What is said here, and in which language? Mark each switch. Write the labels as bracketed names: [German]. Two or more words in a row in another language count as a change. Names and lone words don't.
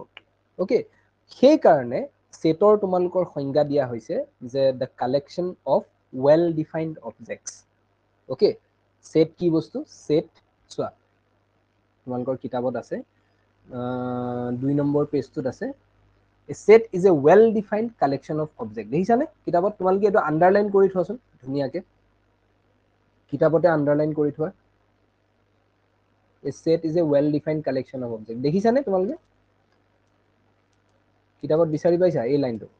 [Assamese] অকে, সেই কাৰণে সেটৰ তোমালোকৰ সংজ্ঞা দিয়া হৈছে যে [English] the collection of well defined objects. [Assamese] অকে, সেট কি বস্তু? সেট চোৱা, তোমালোকৰ কিতাপত আছে 2 নম্বৰ পেজটোত আছে, [English] a set is a well defined collection of objects। [Assamese] দেখিছানে কিতাপত? তোমালোকে এইটো আন্ডাৰলাইন কৰি থোৱাচোন ধুনীয়াকে, কিতাপতে আন্ডাৰলাইন কৰি থোৱা। [English] A set is a well defined collection of objects। [Assamese] দেখিছানে তোমালোকে? কিতাপত বিচাৰি পাইছা এই লাইনটো?